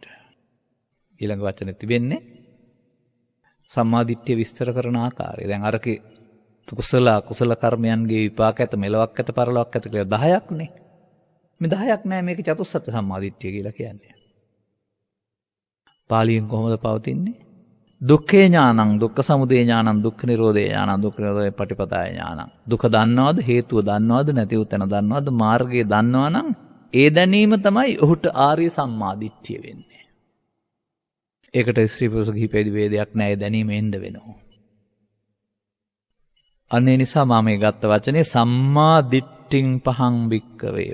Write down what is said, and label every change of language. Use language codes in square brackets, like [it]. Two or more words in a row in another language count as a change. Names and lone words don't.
[si] ඊළඟ වචනේ තිබෙන්නේ සම්මාදිට්ඨිය විස්තර කරන ආකාරය. දැන් අරකේ කුසල කර්මයන්ගේ විපාක ඇත මෙලොවක් ඇත පරලොවක් ඇත කියලා 10ක් නේ. මේ 10ක් නෑ මේක චතුස්සත්‍ය සම්මාදිට්ඨිය කියලා කියන්නේ. පාලියෙන් කොහොමද පවතින්නේ? [pi] දුක්ඛේ ඥානං දුක්ඛ සමුදය ඥානං දුක්ඛ නිරෝධේ ඥානං දුක්ඛ නිරෝධේ පටිපදාය ඥානං. [si] දුක දන්නවද? හේතුව දන්නවද? නැතිව තැන දන්නවද? මාර්ගය දන්නවනම් ඒ දැනීම තමයි ඔහුට ආර්ය සම්මාදිට්ඨිය වෙන්නේ. ඒකට ස්ත්‍රී පුරුෂ කිහිපෙදි වේදයක් නෑ. ඒ දැනීම එන්න වෙනවා. අනේ නිසා මම මේ ගත්ත වචනේ [pi] සම්මාදිට්ඨින් පහං වික්කවේ.